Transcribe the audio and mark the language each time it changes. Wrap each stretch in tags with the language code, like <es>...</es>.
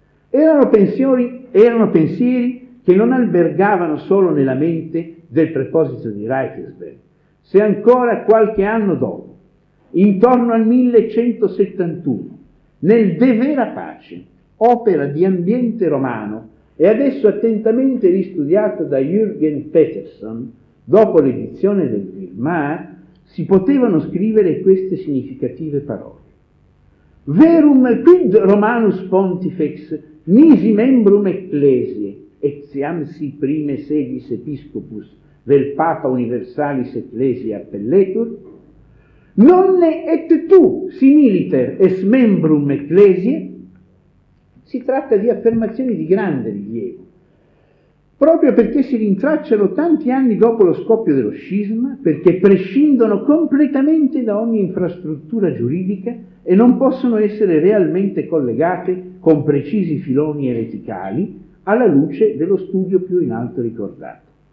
<it>Erano pensieri che non albergavano solo nella mente del preposito di Reichsberg, se ancora qualche anno dopo, intorno al 1171, nel De Vera Pace, opera di ambiente romano, e adesso attentamente ristudiato da Jürgen Peterson, dopo l'edizione del Birmar, si potevano scrivere queste significative parole.</it> <la>Verum quid Romanus Pontifex nisi membrum ecclesiae, etiam si prime sedis episcopus vel Papa Universalis Ecclesiae appelletur? Nonne et tu similiter es membrum ecclesiae?</la> <it>Si tratta di affermazioni di grande rilievo, proprio perché si rintracciano tanti anni dopo lo scoppio dello scisma, perché prescindono completamente da ogni infrastruttura giuridica e non possono essere realmente collegate con precisi filoni ereticali alla luce dello studio più in alto ricordato.</it>